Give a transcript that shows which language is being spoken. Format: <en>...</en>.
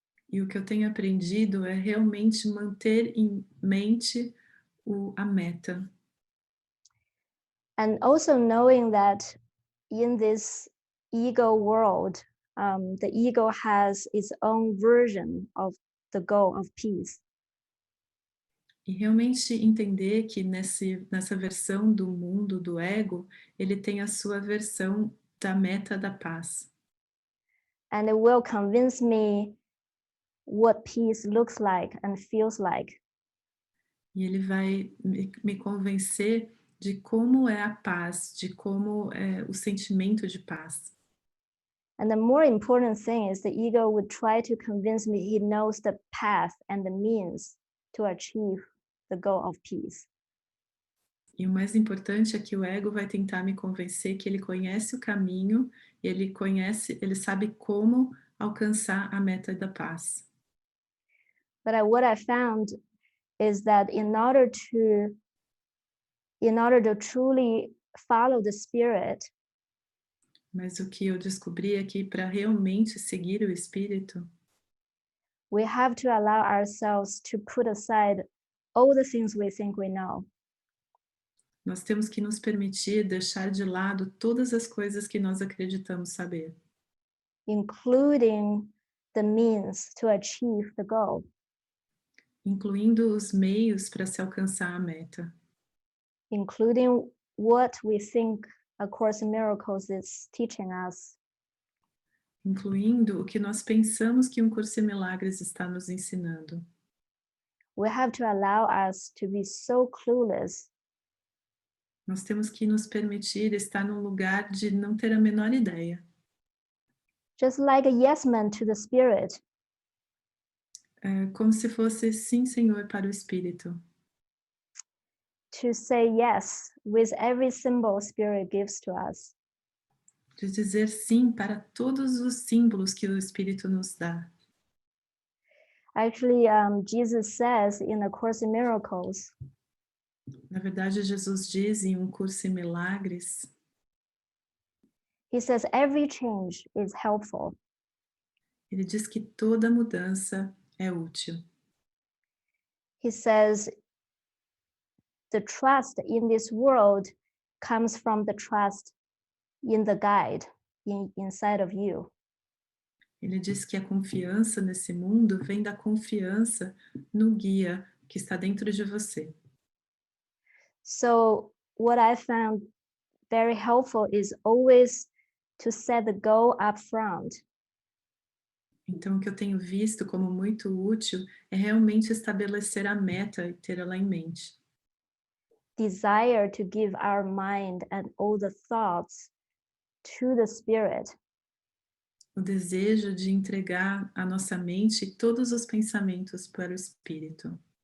<pt>E o que eu tenho aprendido é realmente manter em mente a meta.</pt> <en>And also knowing that in this ego world, the ego has its own version of the goal of peace.</en> <pt>E realmente entender que nessa versão do mundo do ego, ele tem a sua versão da meta da paz.</pt> <en>And it will convince me what peace looks like and feels like.</en> <pt>E ele vai me convencer de como é a paz, de como é o sentimento de paz.</pt> <en>And the more important thing is the ego would try to convince me he knows the path and the means to achieve the goal of peace.</en> <pt>E o mais importante é que o ego vai tentar me convencer que ele conhece o caminho, e ele sabe como alcançar a meta da paz.</pt> <en>But what I found is that in order to truly follow the spirit,</en> <pt>Mas o que eu descobri é que para realmente seguir o espírito,</pt> <en>we have to allow ourselves to put aside all the things we think we know.</en> <pt>nós temos que nos permitir deixar de lado todas as coisas que nós acreditamos saber,</pt> <en>Including the means to achieve the goal.</en> <pt>incluindo os meios para se alcançar a meta,</pt> <en>Including what we think A Course in Miracles is teaching us.</en> <pt>incluindo o que nós pensamos que um curso em milagres está nos ensinando.</pt> <en>We have to allow us to be so clueless</en> <pt>Nós temos que nos permitir estar num lugar de não ter a menor ideia.</pt> <en>just like a yes man to the spirit.</en> <pt>Como se fosse sim, Senhor, para o espírito.</pt> <en>To say yes with every symbol spirit gives to us.</en> <pt>De dizer sim para todos os símbolos que o espírito nos dá.</pt> <en>Actually, Jesus says in A Course in Miracles,</en> <pt>Na verdade, Jesus diz em um curso em milagres,</pt> <en>he says every change is helpful.</en> <pt>ele diz que toda mudança é útil.</pt> <en>He says the trust in this world comes from the trust in the guide inside of you.</en> <pt>Ele diz que a confiança nesse mundo vem da confiança no guia que está dentro de você.</pt> <en>So what I found very helpful is always to set the goal up front.</en> <pt>Então, o que eu tenho visto como muito útil é realmente estabelecer a meta e ter ela em mente.</pt> <en>Desire to give our mind and all the thoughts to the spirit.</en> <pt>O desejo de entregar a nossa mente todos os pensamentos para o espírito.</pt>